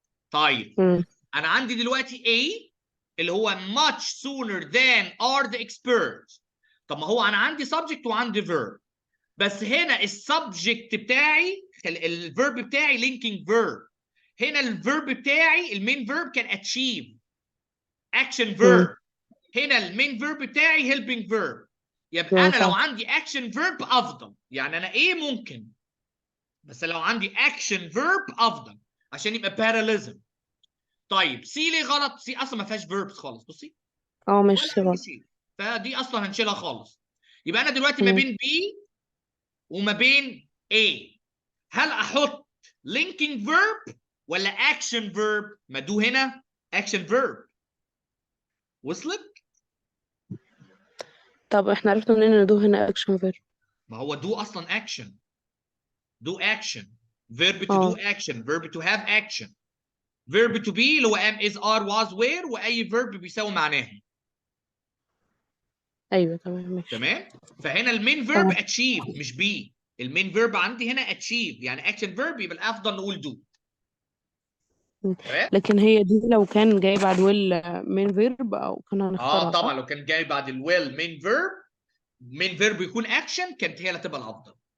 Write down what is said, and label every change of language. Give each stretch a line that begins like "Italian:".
Arabic: طيب انا عندي دلوقتي A اللي هو
English: much sooner than are the experts.
Arabic: طب ما هو انا عندي subject وعندي verb، بس هنا السبجكت بتاعي الفيرب بتاعي linking verb. هنا الفيرب بتاعي المين فيرب كان achieve action verb. هنا المين فيرب بتاعي helping verb. يبقى انا لو عندي action verb افضل، يعني انا ايه ممكن، بس لو عندي action verb افضل عشان يبقى parallelism. طيب سي ليه غلط؟ سي اصلا ما فيهاش verbs خالص. بصي مش ولا اي صح. شيء، فدي اصلا هنشيلها خالص. يبقى انا دلوقتي ما بين B وما بين A، هل احط linking verb ولا action verb؟ ما دو هنا action verb. وصلت؟ طب احنا عرفنا منين ان دو هنا اكشن فيرب؟ ما هو دو اصلا action.
English: do action. verb to do action. verb to have action. verb to be
Arabic: اللي هو
English: am is are was were، واي verb
Arabic: بيساوي معناه. ايوه تمام ماشي. تمام. فهنا المين فيرب achieve مش be. المين فيرب عندي هنا achieve، يعني action verb يبقى الافضل نقول do. تمام. لكن هي دي لو كان جاي بعد ويل مين فيرب او كان هنختارها طبعا صح؟ لو كان جاي بعد الويل مين فيرب يكون action كانت هي اللي تبقى الافضل.